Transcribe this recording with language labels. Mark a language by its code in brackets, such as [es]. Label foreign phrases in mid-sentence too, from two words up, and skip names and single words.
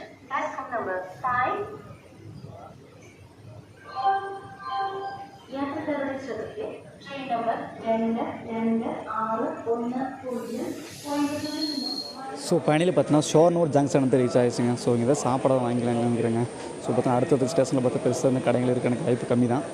[en] Platform number 5. [ml] Yatrikകളുടെ ശ്രദ്ധയ്ക്ക് ട്രെയിൻ നമ്പർ 226110 കോയമ്പത്തൂരിൽ നിന്നും. [en] so finally [ta] பார்த்தீங்கன்னா ஷோர்னூர் ஜங்ஷன் வந்து ரீச் ஆகிடுச்சுங்க. ஸோ இங்கே தான் சாப்பிட வாங்கிக்கலாங்கிறேங்க. ஸோ பார்த்தா அடுத்தது ஸ்டேஷனில் பார்த்தா பெருசாக இந்த கடைகள் இருக்க எனக்கு வாய்ப்பு கம்மி தான்.